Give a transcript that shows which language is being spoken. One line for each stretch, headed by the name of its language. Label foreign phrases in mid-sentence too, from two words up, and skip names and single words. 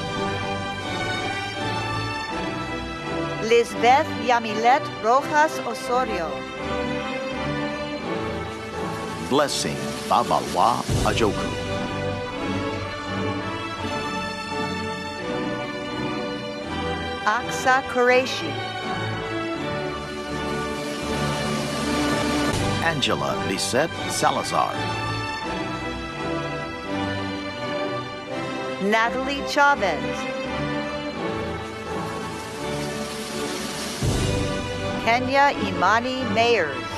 English: Lisbeth Yamilet Rojas Osorio. Blessing Babalwa Ajoku. Aksa Qureshi. Angela Lisette Salazar. Natalie Chavez. Kenya Imani Mayers.